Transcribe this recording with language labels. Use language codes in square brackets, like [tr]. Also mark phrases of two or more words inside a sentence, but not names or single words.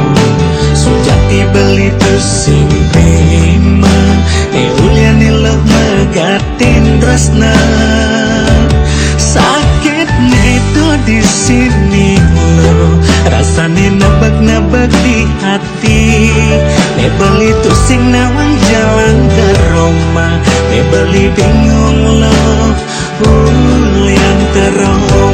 [ban] Sujati beli tuh sing terima, uliani lo megatin tresna. Sakit neto [id] di sini [ban] lo, rasane nebak-nebak di hati. Ne beli tuh sing nawang [id] jalan ke Roma, [ban] ne beli bingung lo, [id] yang teroma.